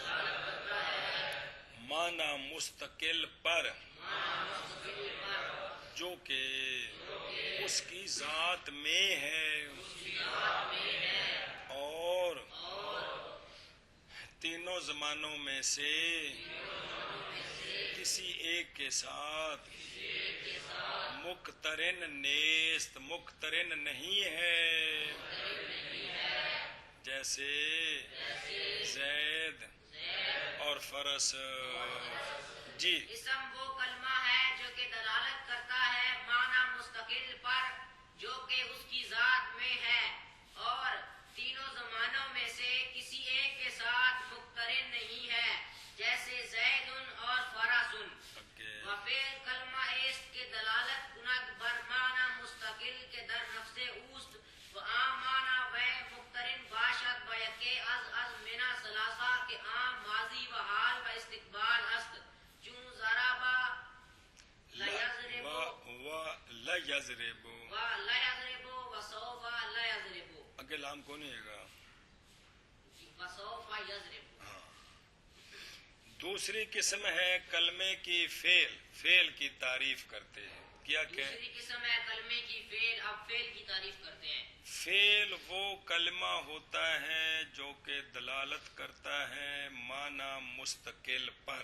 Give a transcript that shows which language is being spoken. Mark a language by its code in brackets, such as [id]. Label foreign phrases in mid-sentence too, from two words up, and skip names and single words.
[ur] معنی مستقل پر جو کہ اس کی ذات میں ہے، اور تینوں زمانوں میں سے کسی ایک کے ساتھ [fa] مقترن نیست، [ur] مقترن نہیں ہے. جیسے زید اور فرس. جی اسم وہ کلمہ ہے جو کہ دلالت کرتا ہے معنی مستقل پر جو کہ اس کی ذات میں ہے اور تینوں زمانوں میں سے کسی ایک کے ساتھ مقترن نہیں ہے جیسے زید اور فرس. [fa] وفعل کلمہ است کے دلالت کند بر معنی مستقل کے در نفس اوست و عام معنی و مقترن باشد بیکے از منا ثلاثہ کے عام ماضی و حال و استقبال است چون ضربا [ar] لیضربو و سوف لیضربو. [ur] اگے لام کون ہے گا؟ [ar] وسوف یضرب. [ur] دوسری قسم ہے کلمے کی فعل کی تعریف کرتے ہیں. کیا کہ دوسری قسم ہے کلمے کی فعل. اب فعل کی تعریف کرتے ہیں. فعل وہ کلمہ ہوتا ہے جو کہ دلالت کرتا ہے معنی مستقل پر.